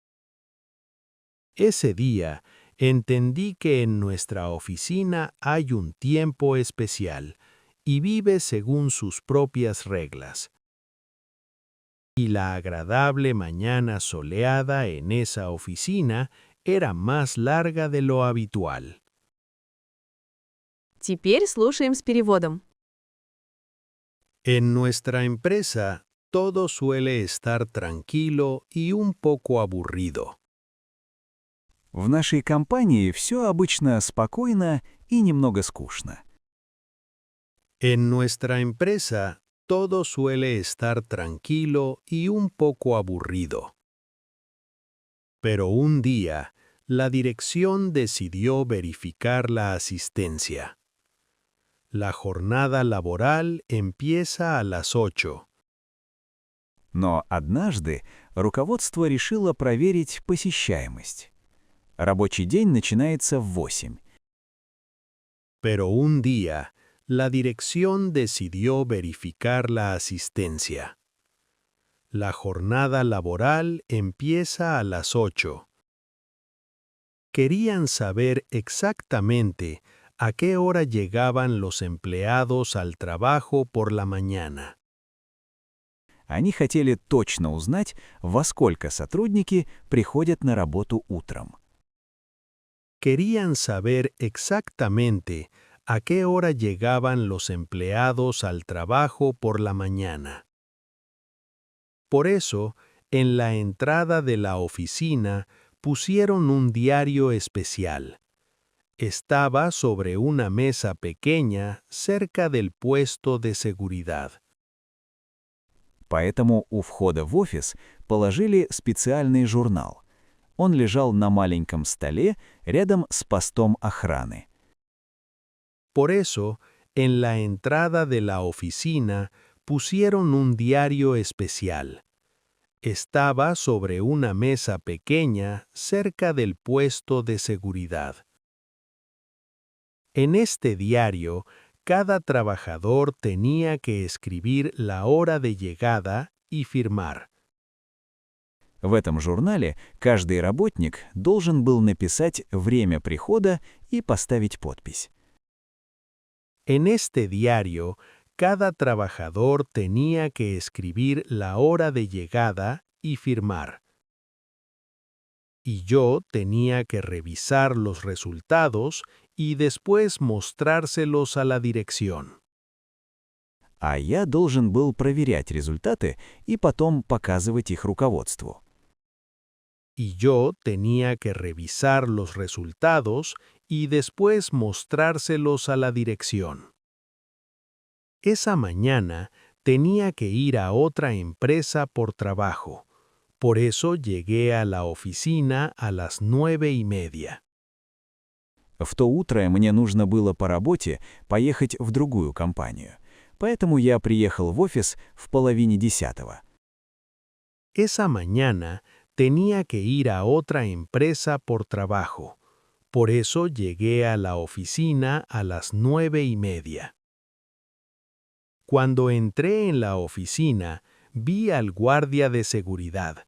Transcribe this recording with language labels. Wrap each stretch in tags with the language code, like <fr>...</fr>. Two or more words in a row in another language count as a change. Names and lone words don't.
<es>Ese día, entendí que en nuestra oficina hay un tiempo especial y vive según sus propias reglas. Y la agradable mañana soleada en esa oficina era más larga de lo habitual.</es> <ru>Теперь слушаем с переводом.</ru> <es>En nuestra empresa, todo suele estar tranquilo y un poco aburrido.</es> <ru>В нашей компании все обычно спокойно и немного скучно.</ru> <es>En nuestra empresa, todo suele estar tranquilo y un poco aburrido. Pero un día, la dirección decidió verificar la asistencia. La jornada laboral empieza a las 8.</es> <ru>Но однажды руководство решило проверить посещаемость. Рабочий день начинается в 8.</ru> <es>Pero un día, la dirección decidió verificar la asistencia. La jornada laboral empieza a las 8. Querían saber exactamente a qué hora llegaban los empleados al trabajo por la mañana.</es> <ru>Они хотели точно узнать, во сколько сотрудники приходят на работу утром.</ru> <es>Querían saber exactamente a qué hora llegaban los empleados al trabajo por la mañana. Por eso, en la entrada de la oficina pusieron un diario especial. Estaba sobre una mesa pequeña cerca del puesto de seguridad.</es> <ru>Поэтому у входа в офис положили специальный журнал. Он лежал на маленьком столе рядом с постом охраны.</ru> <es>Por eso, en la entrada de la oficina pusieron un diario especial. Estaba sobre una mesa pequeña cerca del puesto de seguridad. En este diario, cada trabajador tenía que escribir la hora de llegada y firmar.</es> <ru>В этом журнале каждый работник должен был написать время прихода и поставить подпись.</ru> <es>En este diario, cada trabajador tenía que escribir la hora de llegada y firmar. y yo tenía que revisar los resultados y después mostrárselos a la dirección.</es> <ru>А я должен был проверять результаты и потом показывать их руководству.</ru> <es>Y yo tenía que revisar los resultados y después mostrárselos a la dirección. Esa mañana tenía que ir a otra empresa por trabajo. Por eso llegué a la oficina a las 9:30.</es> <ru>В то утро мне нужно было по работе поехать в другую компанию. Поэтому я приехал в офис в 9:30.</ru> <es>Esa mañana tenía que ir a otra empresa por trabajo. Por eso llegué a la oficina a las 9:30. Cuando entré en la oficina, vi al guardia de seguridad.</es>